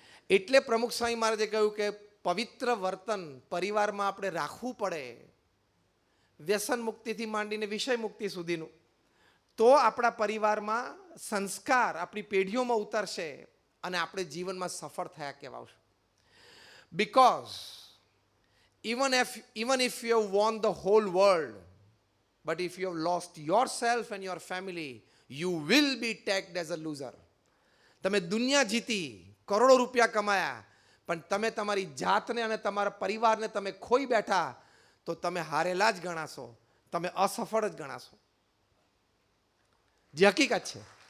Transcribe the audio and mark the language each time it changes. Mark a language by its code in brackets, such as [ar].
[gu] એટલે પ્રમુખ સ્વામી મહારાજે કહ્યું કે પવિત્ર વર્તન પરિવારમાં આપણે રાખવું પડે, વ્યસન મુક્તિથી માંડીને વિષય મુક્તિ સુધીનું. તો આપણા પરિવારમાં સંસ્કાર આપણી પેઢીઓમાં ઉતરશે અને આપણે જીવનમાં સફળ થયા કહેવાશું. [en] Because even if you have won the whole world, but if you have lost yourself and your family, you will be tagged as a loser. [gu] તમે દુનિયા જીતી, કરોડો રૂપિયા કમાયા, પણ તમે તમારી જાતને અને તમારા પરિવારને તમે ખોઈ બેઠા તો તમે હારેલા જ ગણાશો, તમે અસફળ જ ગણાશો. જે હકીકત છે.